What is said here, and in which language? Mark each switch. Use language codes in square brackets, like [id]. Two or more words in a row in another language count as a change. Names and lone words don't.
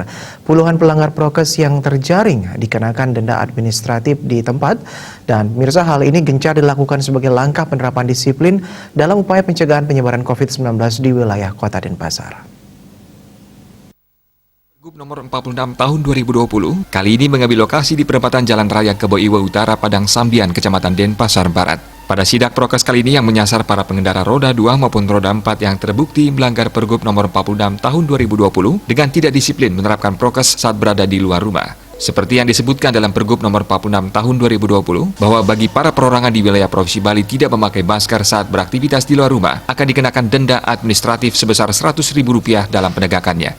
[id] Puluhan pelanggar prokes yang terjaring dikenakan denda administratif di tempat, dan mirsa hal ini gencar dilakukan sebagai langkah penerapan disiplin dalam upaya pencegahan penyebaran COVID-19 di wilayah Kota Denpasar. Pergub nomor 46 tahun 2020 kali ini mengambil lokasi di perempatan Jalan Raya Keboiwa Utara, Padang Sambian, Kecamatan Denpasar Barat. Pada sidak prokes kali ini yang menyasar para pengendara roda 2 maupun roda 4 yang terbukti melanggar Pergub nomor 46 tahun 2020 dengan tidak disiplin menerapkan prokes saat berada di luar rumah. Seperti yang disebutkan dalam Pergub nomor 46 tahun 2020, bahwa bagi para perorangan di wilayah Provinsi Bali tidak memakai masker saat beraktivitas di luar rumah akan dikenakan denda administratif sebesar Rp100.000 dalam penegakannya.